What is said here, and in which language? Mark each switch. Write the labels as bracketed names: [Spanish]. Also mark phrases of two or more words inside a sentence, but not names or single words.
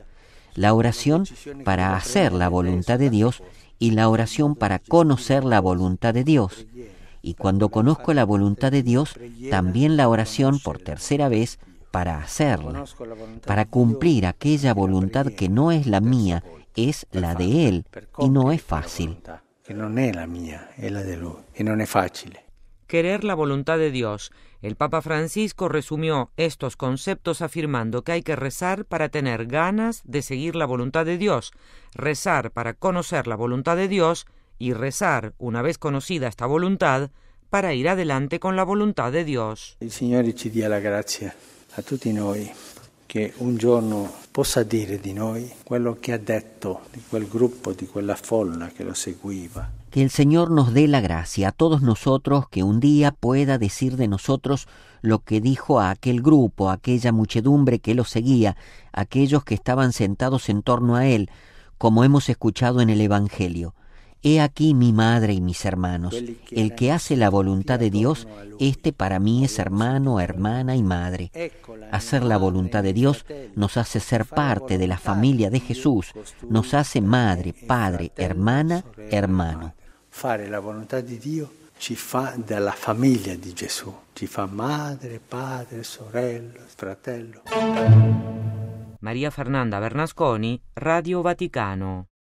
[Spanish] La oración para hacer la voluntad de Dios y la oración para conocer la voluntad de Dios. Y cuando conozco la voluntad de Dios, también la oración por tercera vez para hacerla, para cumplir aquella voluntad que no es la mía, es la de Él, y no es fácil. [Italian] Que non è la mia, è la de Lui, e non è facile. [Spanish] Querer la voluntad de Dios. El Papa Francisco resumió estos conceptos afirmando que hay que rezar para tener ganas de seguir la voluntad de Dios, rezar para conocer la voluntad de Dios y rezar, una vez conocida esta voluntad, para ir adelante con la voluntad de Dios. [Italian] Il Signore ci dia la grazia a tutti noi che un giorno possa dire di noi quello che ha detto di quel gruppo, di quella folla che lo seguiva. [Spanish] Que el Señor nos dé la gracia a todos nosotros, que un día pueda decir de nosotros lo que dijo a aquel grupo, a aquella muchedumbre que lo seguía, aquellos que estaban sentados en torno a Él, como hemos escuchado en el Evangelio. He aquí mi madre y mis hermanos. El que hace la voluntad de Dios, este para mí es hermano, hermana y madre. Hacer la voluntad de Dios nos hace ser parte de la familia de Jesús, nos hace madre, padre, hermana, hermano. [Italian] Fare la volontà di Dio ci fa della famiglia di Gesù, ci fa madre, padre, sorella, fratello. [Spanish] María Fernanda Bernasconi, Radio Vaticano.